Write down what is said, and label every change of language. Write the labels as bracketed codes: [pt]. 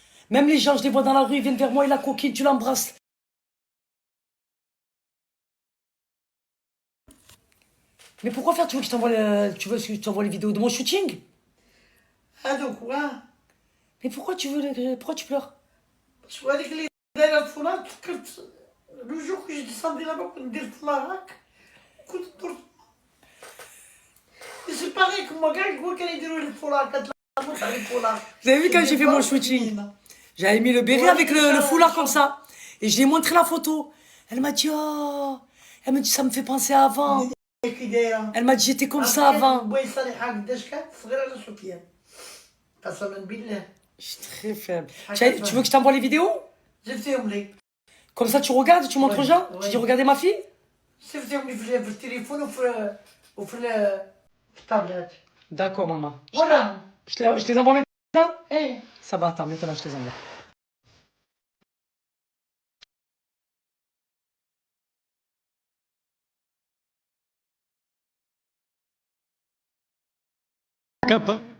[fr] Même les gens, je les vois dans la rue, ils viennent vers moi, il la coquine, tu l'embrasses. Mais pourquoi faire? Tu veux que je t'envoie tu veux que je t'envoie les vidéos de mon shooting? [ar] هذوك واه [fr] Mais pourquoi tu veux pourquoi tu pleures? [ar] شو هذيك اللي دايره الفلان تفكرت لو جور كنت جيت صافي دابا كنت ندير الفلان هاك كنت درت سي باغي كما كاع الكل كانوا يديروا لي الفلان كتلاقوا تاع الفلان. [fr] Vous avez vu quand j'ai fait mon shooting? J'avais mis le béret avec le foulard comme ça. Et je lui ai montré la photo. Elle m'a dit, oh, elle me dit, ça me fait penser à avant. [ar] كي دايره [fr] Elle m'a dit, j'étais comme ça avant. [ar] بوي صالحه قداش كانت صغيره على سفيان قسما بالله. [fr] Je suis très faible. Tu veux que je t'envoie les vidéos? [ar] جبتيهم لي [fr] Comme ça, tu regardes, tu montres aux gens. Ouais. Tu dis, regardez ma fille. [ar] شفتيهم لي في التليفون وفي الطابلات. [fr] D'accord, maman. [ar] ولا [fr] Je les envoie maintenant? [ar] ايه [fr] Ça va, attends, maintenant je te les envoie. Capa.